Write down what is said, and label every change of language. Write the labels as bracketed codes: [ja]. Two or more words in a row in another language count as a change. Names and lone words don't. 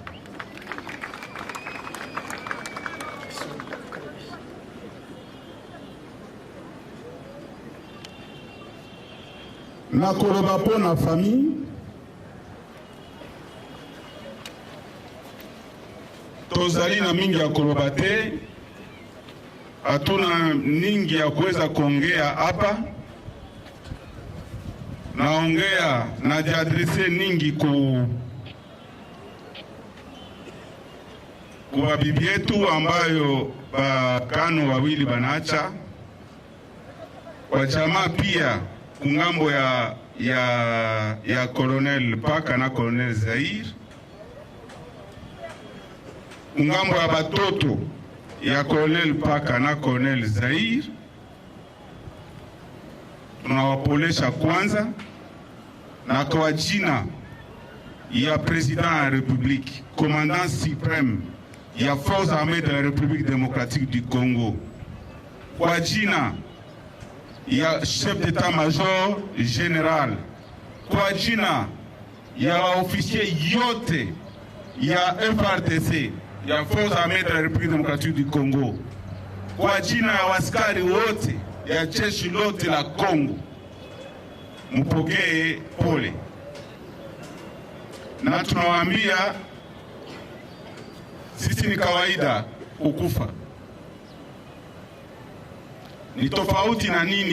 [ln] Na koloba po na famille, tozali na mingi ya koloba te, [sw] hatuna ningi ya kuweza kuongea hapa. Naongea na jiadrese ningi kwa bibi yetu ambayo bakano wawili banacha, kwa jamaa pia kungambo ya Colonel Paka na Colonel Zaire, kungambo ya batoto ya Colonel Paka na Colonel Zaire. Tunawapolesha kwanza, na kwa jina ya [fr] President de la République, Commandant suprême [sw] ya [fr] Forces armées de la République démocratique du Congo, [sw] kwa jina ya [fr] chef d'état-major général, [sw] kwa jina ya officier yote ya FARDC ya [fr] Forces armées de la République démocratique du Congo, [sw] kwa jina ya waskari wote ya jeshi lote la Congo, mpokee pole. Na tunawaambia sisi ni kawaida kukufa. Ni tofauti na nini?